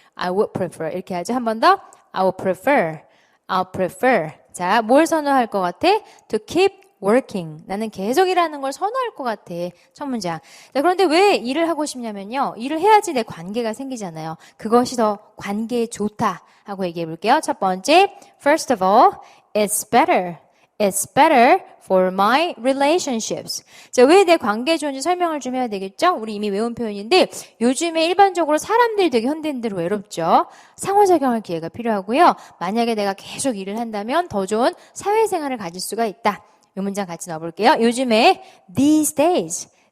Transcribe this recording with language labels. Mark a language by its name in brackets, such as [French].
[English] I would prefer. [Korean] 이렇게 하죠. 한 번 더. [English] I would prefer. I'll prefer. [Korean] 자, 뭘 선호할 것 같아? [English] To keep working. [Korean] 나는 계속 일하는 걸 선호할 것 같아. 첫 문장. 자, 그런데 왜 일을 하고 싶냐면요. 일을 해야지 내 관계가 생기잖아요. 그것이 더 관계에 좋다 하고 얘기해 볼게요. 첫 번째, [English] first of all, it's better. It's better for my relationships. [Korean] 자, 왜 내 관계에 좋은지 설명을 좀 해야 되겠죠? 우리 이미 외운 표현인데 요즘에 일반적으로 사람들이 되게 현대인들은 외롭죠. 상호작용할 기회가 필요하고요. 만약에 내가 계속 일을 한다면 더 좋은 사회생활을 가질 수가 있다. 이 문장 같이 넣어볼게요. 요즘에 [English] these days.